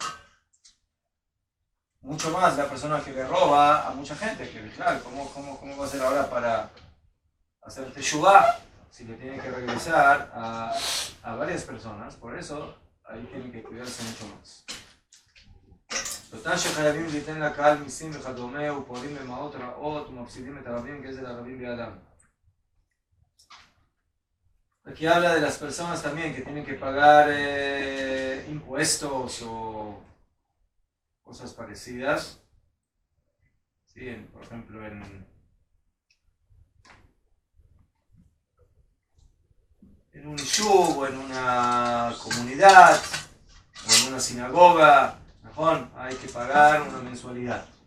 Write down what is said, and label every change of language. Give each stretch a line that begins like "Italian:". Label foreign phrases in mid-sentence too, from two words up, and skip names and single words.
Spanish: Mucho más la persona que le roba a mucha gente, que claro, ¿cómo va a hacer ahora para hacer teshuvá? Si le tienen que regresar a varias personas, por eso ahí tienen que cuidarse mucho más.
Hebrew: Total שחייבים ליתן לקהל מיסים וכדומה ופועלים במעות רעות ומפסידים את הרבים גזל הרבים בידם.
Spanish: Aquí habla de las personas también que tienen que pagar impuestos o cosas parecidas. Sí, por ejemplo en un yub o en una comunidad o en una sinagoga, hay que pagar una mensualidad.